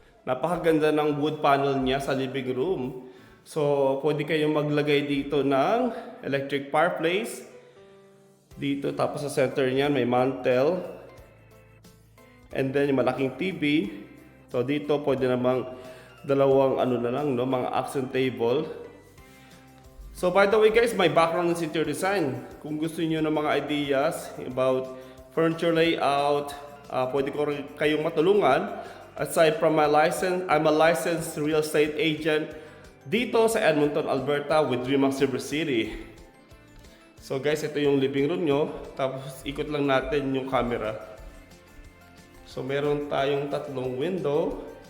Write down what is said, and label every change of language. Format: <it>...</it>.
<tl>Napakaganda ng wood panel niya sa living room. So, pwede kayong maglagay dito ng electric fireplace. Dito, tapos sa center niyan may mantel.</tl> <en>And then</en> <tl>yung malaking TV. So, dito pwede namang dalawang mga accent table.</tl> <en>So, by the way guys, my background is interior design.</en> <tl>Kung gusto niyo ng mga ideas about furniture layout, pwede ko rin kayong matulungan.</tl> <en>Aside from my license, I'm a licensed real estate agent</en> <tl>dito sa</tl> <en>Edmonton, Alberta with Remax River City.</en> <tl>So guys, ito yung living room nyo. Tapos ikot lang natin yung camera. So meron tayong tatlong window.</tl>